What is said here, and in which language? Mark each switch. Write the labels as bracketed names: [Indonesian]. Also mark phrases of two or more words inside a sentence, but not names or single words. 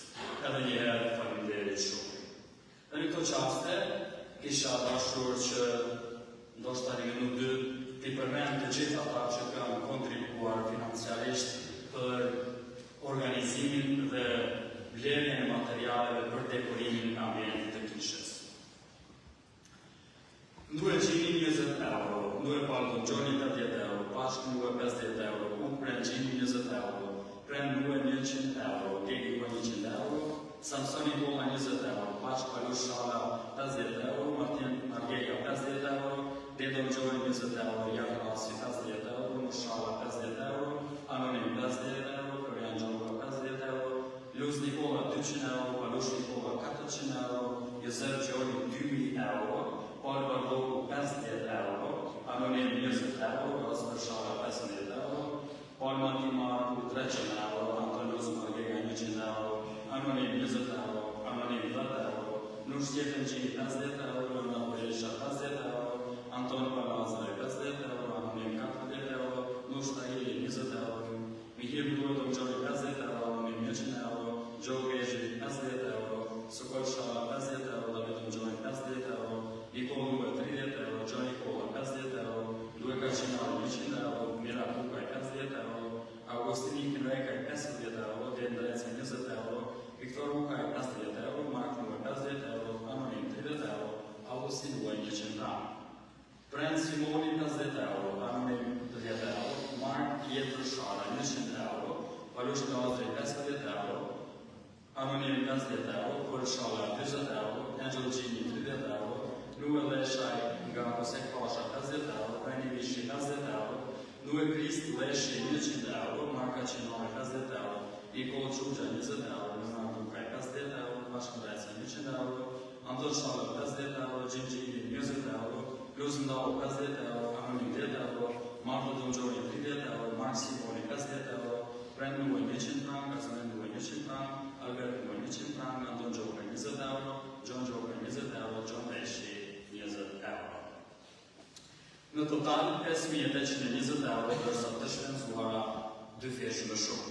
[Albanian] Edhe një herë faleminderit shumë. Dhe në këto qaste kisha dashur që ndoshta një minutë dy t'i përmend të gjithë ata që kanë kontribuar financiarisht për organizimin dhe blerjen e materialeve për dekorimin e ambientit të kishës. Nduhe Gjini 20 euro, Nduhe Paldon Gjoni 80 euro, Pashk Nduhe 50 euro, Upren Gjini 20 euro, Pren Nduhe 100 euro, Gegi 100 euro, Samsoni Bola 20 euro, Pashk Palush Shala 50 euro, Martin Margega 50 euro, Dedon Gjoni 20 euro, Jan Rasi 50 euro, Mushala 50 euro, Anonim 50 euro, Florian Gjoni 50 euro, Luz Nikola 200 euro, Palush Nikola 400 euro, Josef Gjoni 2000 euro, Paul Bardoku 50 euro, Anonim 20 euro, Rasper Shala 50 euro, Paul Matimar 300 euro, Anton Luz Margega 100 euro, Anonim 20 euro, Anonim 20 euro, Nur Stjefen Gjini 50 euro, Luna Berisha 50 euro, Anton Palazaj 50 euro, Anonim 40 euro, Nur Shtahili 20 euro, Mihir Mdurdo Gjori 50 euro, Anonim 100 euro, Joe Geji 50 euro, Sukol Shala 50 euro, David Gjoni 50 euro, Nikol Nue 30 euro, Johnny Kola 50 euro, Lue Kacinari 100 euro, Mira Kukaj 50 euro, Augustini Kinrekaj 50 euro, Dejan Drecen 20 euro, Viktor Kukaj 50 euro, Mark Nue 50 euro, Anonim 30 euro, Augustin Lue 100 euro. Pren Simoni 50 euro, Anonim 30 euro, Mark Pietro Shara 100 euro, Palush Lazri 50 euro, Anonim 50 euro, Kur Shala 20 euro, Angel Gini 30 euro, Nue Leshaj nga Kosek Pasha 50 euro, Preni Vishi 50 euro, Nue Krist Leshi 100 euro, Marka Qinore 50 euro, Iko Qugja 20 euro, Luna Dukaj 50 euro, Bashkëndajca 100 euro, Anton Shala 50 euro, Gjingjini 20 euro, Luz Ndau 50 euro, Anonim 10 euro, Marko Dongjori 30 euro, Mark Simoni 50 euro, Prend Nue 100 frank, Kazanen Nue 100 frank, Albert Nue 100 frank, Anton Gjokaj 20 euro, John Gjokaj 20 euro, John Leshi 20 euro. Në total, 5.820 euro dërsa të shpenzuara dy feshë më shumë.